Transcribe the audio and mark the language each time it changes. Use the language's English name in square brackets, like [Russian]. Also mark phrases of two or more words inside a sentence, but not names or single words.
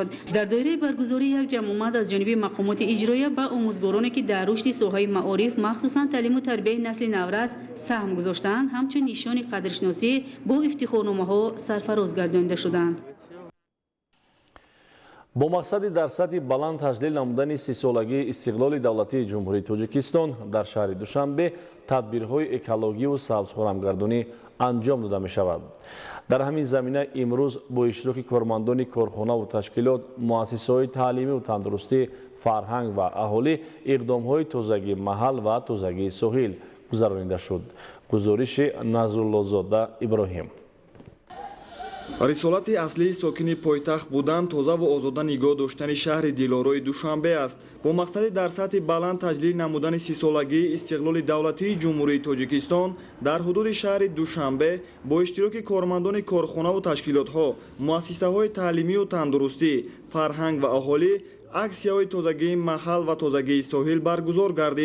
[Tajik] дар доираи баргузории як ҷамъомад аз ҷониби мақомоти иҷроия ба омӯзгороне ки дар рушди соҳаи маориф махсусан таълиму тарбияи насли наврас саҳм гузоштанд ҳамчун нишони қадршиносӣ бо ифтихорномаҳо сарфароз гардонида шуданд. бо мақсади дар сатҳи баланд таҷлил намудани 30-солагии истиқлоли давлатии Ҷумҳурии Тоҷикистон дар шаҳри Душанбе тадбирҳои экологӣ ва сабзу хуррамгардонӣ анҷом дода мешавад. дар ҳамин замина имрӯз бо иштироки кормандони корхона ва ташкилот, муассисаҳои таълимӣ ва тандурустӣ, фарҳанг ва аҳолӣ иқдомҳои тозагии маҳал ва тозагии соҳил гузаронида шуд. гузориши Назруллозода Иброҳим. рисолати аслии сокини пойтахт будан тоза ва озода нигоҳ доштани шаҳри дилорои душанбе аст. бо мақсади дар сатҳи баланд таҷлил намудани 30 солагии истиқлоли давлатии ҷумҳурии тоҷикистон дар ҳудуди шаҳри душанбе бо иштироки кормандони корхонаву ташкилотҳо, муассисаҳои таълимию тандурустӣ, фарҳанг ва аҳолӣ аксияҳои тозагии маҳал ва тозагии соҳил баргузор гардид.